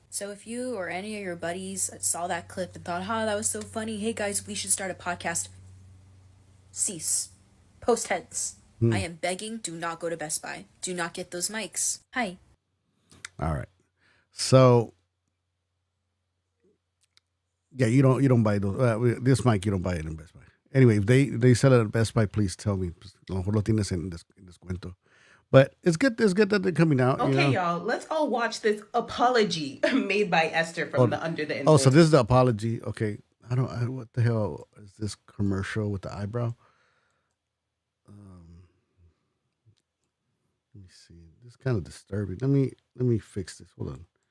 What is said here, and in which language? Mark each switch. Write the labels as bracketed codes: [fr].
[en] So if you or any of your buddies saw that clip and thought, that was so funny, hey guys, we should start a podcast, cease. Post heads. I am begging, do not go to Best Buy. Do not get those mics. Hi. All right. So yeah, you don't buy those. This mic, you don't buy it in Best Buy. Anyway, if they sell it at Best Buy, please tell me. [es] A lo mejor lo tienes en descuento. [en] But it's good. It's good that they're coming out. Okay, you know? y'all, let's all watch this apology made by Esther from the Under the Influence. Oh, so this is the apology. Okay, what the hell is this commercial with the eyebrow? Let me see. This is kind of disturbing. Let me fix this. Hold on.